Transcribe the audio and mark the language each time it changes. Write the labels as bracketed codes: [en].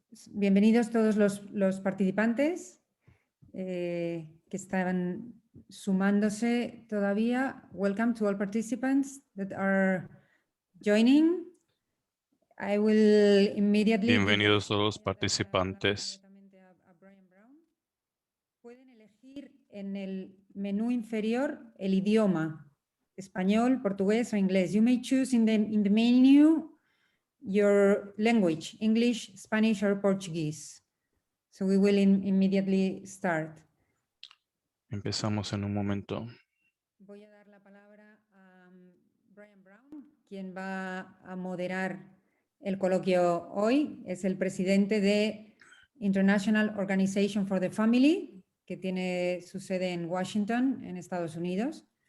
[es] Bienvenidos todos los participantes que estaban sumándose todavía. [en] Welcome to all participants that are joining. I will immediately [es] Bienvenidos a todos los participantes. inmediatamente a Brian Brown. Pueden elegir en el menú inferior el idioma, español, portugués o inglés. [en] You may choose in the menu your language, English, Spanish or Portuguese. So we will immediately start. [es] Empezamos en un momento. Voy a dar la palabra a Brian Brown, quien va a moderar el coloquio hoy. Es el presidente de International Organization for the Family, que tiene su sede en Washington, en Estados Unidos.